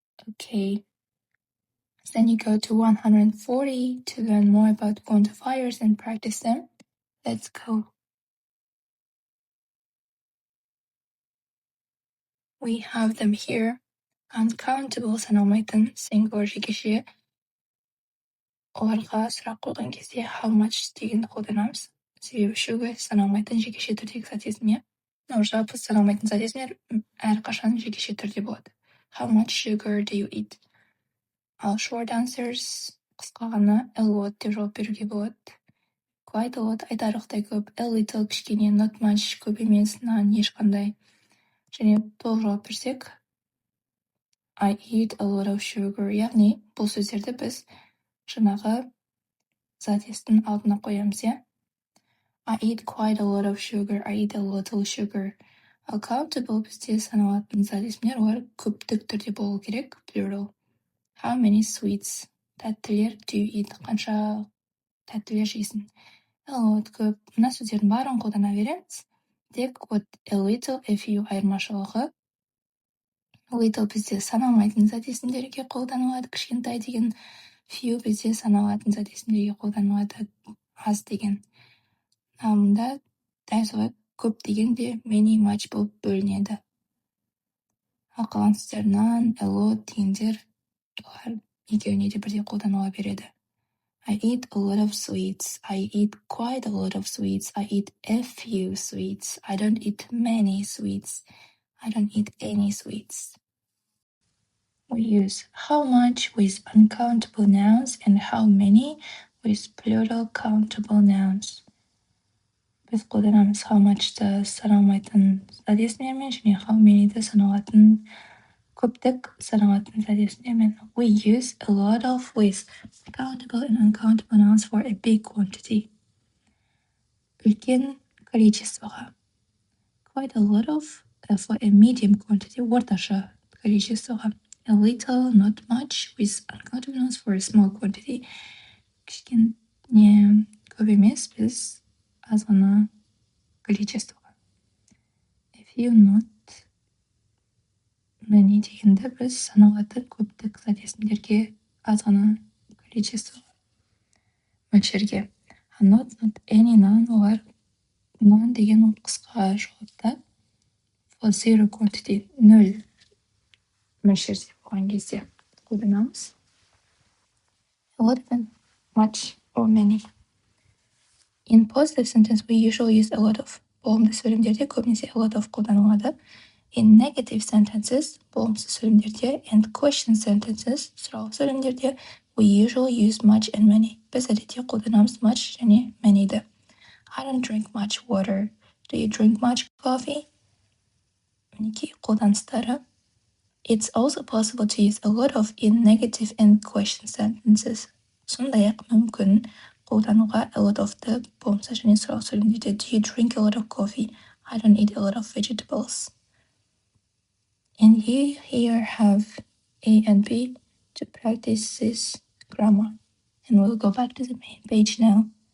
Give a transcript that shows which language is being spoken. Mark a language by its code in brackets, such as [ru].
[en] Okay. Then you go to 140 to learn more about quantifiers and practice them. Let's go. We have them here. Uncountable [kk] саналмайтын [en] singular [kk] жекеше. Оларға сұрақ қойған кезде [en] how much [kk] дегенді қолданамыз. Себебі sugar саналмайтын жекеше түрдегі зат есім. Жалпы саналмайтын зат есімдер әрқашан жекеше түрде болады. [en] How much sugar do you eat? [kk] Ал [en] short answers [kk] қысқа ғана [en] a lot [kk] деп жауап беруге болады. [en] Quite a lot [kk] айтарлықтай көп, [en] a little [kk] кішкене, [en] not much [kk] көп емес, [en] none [kk] ешқандай. Және толық жауап берсек [en] I eat a lot of sugar. [kk] Яғни бұл сөздерді біз жаңағы зат естің алдына қоямыз, иә? [en] I eat quite a lot of sugar. I eat a little sugar. [kk] Ал countable бізде саналатын зат есімдер олар көптік түрде болу керек, plural. [en] How many sweets? [kk] Тәттілер [en] do you eat? [kk] Қанша тәттілер жейсің? [en] A lot, [kk] көп. Мына сөздердің барын қолдана береміз. Тек [en] a little, a few [kk] айырмашылығы. Little бізде саналмайтын зат есімдерге қолданылады. Кішкентай деген Few бізде саналатын зат есімдерге қолданылады, аз деген. Мұнда дәл солай көп деген де [en] many, much [kk] болып бөлінеді. Ал қалған сөздер [en] none, a lot [kk] дегендер олар екеуіне де бірдей қолданыла береді. [en] I eat a lot of sweets. I eat quite a lot of sweets. I eat a few sweets. I don't eat many sweets. I don't eat any sweets. We use how much with uncountable nouns and how many with plural countable nouns. [kk] Біз қолданамыз [en] how much'ты [kk] саналмайтын зат есімдермен және [en] how many'ді [kk] саналатын көптік саналатын зат есімдермен. [en] We use a lot of with countable and uncountable nouns for a big quantity. [kk] Үлкен количествоға. [en] Quite a lot of for a medium quantity, [kk] орташа количествоға. [en] A little, not much, with uncountable nouns for a small quantity. [kk] Кішкене көп емес, біз аз ғана количествоға. [en] A few, not many [kk] дегенді біз саналатын көптік зат есімдерге аз ғана количествоға мөлшерге. [en] Not any, none, [kk] олар none деген ол қысқа жауапта. [en] For zero quantity, [kk] нөл мөлшерде болған кезде қолданамыз. [en] A lot and much or many. In positive sentence, we usually use a lot of. [kk] Болымды сөйлемдерде көбінесе [en] a lot of [kk] қолданылады. [en] In negative sentences, [kk] болымсыз сөйлемдерде, [en] and question sentences, [kk] сұрау сөйлемдерде, [en] we usually use much and many. [kk] Біз әдетте қолданамыз [en] much [kk] және [en] many'ді. I don't drink much water. Do you drink much coffee? [kk] Мінекей қолданыстары. [en] It's also possible to use a lot of in negative and question sentences. [kk] Сондай-ақ мүмкін қолдануға [en] a lot of'ты [kk] болымсыз және сұрау сөйлемдерде. [en] Do you drink a lot of coffee? I don't eat a lot of vegetables. And you here have A and B to practice this grammar. And we'll go back to the main page now.